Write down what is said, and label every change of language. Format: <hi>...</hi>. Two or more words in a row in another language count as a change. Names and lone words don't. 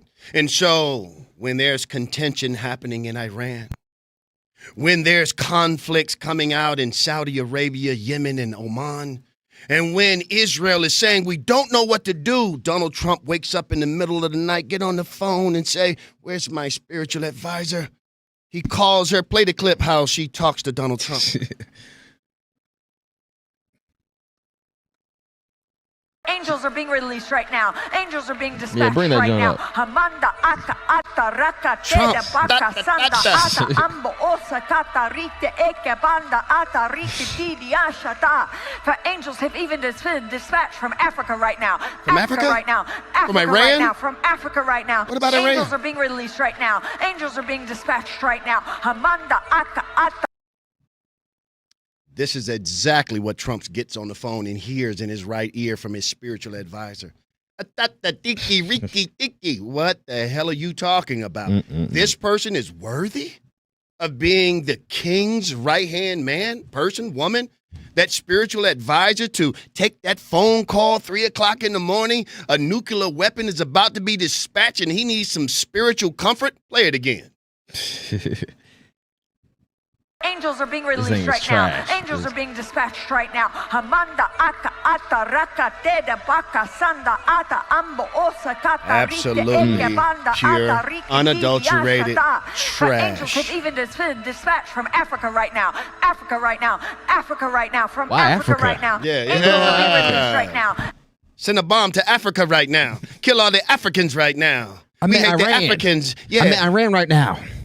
<en>And so when there's contention happening in Iran, when there's conflicts coming out in Saudi Arabia, Yemen, and Oman, and when Israel is saying we don't know what to do, Donald Trump wakes up in the middle of the night, get on the phone and say, where's my spiritual advisor? He calls her, play the clip how she talks to Donald Trump. Angels are being released right now. Angels are being dispatched bring that right joint now. up. Hamanda ata ata raka Trump. teda baka sanda ata ambo osa kata rite eke banda ata rite didi ashata. For angels have even been dispatched from Africa right now. From Africa? right now. From Africa Iran? right now. From Africa right now. What about Iran? Angels are being released right now. Angels are being dispatched right now. Hamanda ata ata. This is exactly what Trump gets on the phone and hears in his right ear from his spiritual advisor. Tiki, Riki, tiki. What the hell are you talking about? This person is worthy of being the king's right-hand man, person, woman, that spiritual advisor to take that phone call 3 o'clock in the morning. A nuclear weapon is about to be dispatched and he needs some spiritual comfort. Play it again. Angels are being thing released is right trash. now. Angels are being dispatched right now. Hamanda aka ata raka teda baka sanda ata ambo osa kata Absolutely rite eke banda pure, ata rite unadulterated diashata. For angels trash. have even been dispatched from Africa right now. Africa right now. Africa right now. From Why Africa Africa? right now. Yeah, Angels are being released yeah. right now. Send a bomb to Africa right now. Kill all the Africans right now. We hate the Iran. Africans. Yeah. Iran right now.</en>